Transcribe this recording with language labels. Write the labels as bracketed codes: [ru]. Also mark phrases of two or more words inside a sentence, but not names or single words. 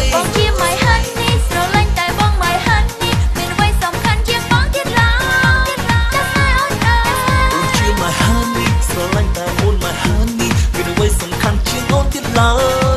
[km] បងជា [en] my honey [km] ស្រឡាញ់តែបង [en] my honey [km] មានអ្វីសំខាន់ជាងបងទៀតឡើយចាក់ខ្សែអូនអើយ អូនជា [en] my honey [km] ស្រឡាញ់តែអូន [en] my honey [km] មានអ្វីសំខាន់ជាងអូនទៀតឡើយ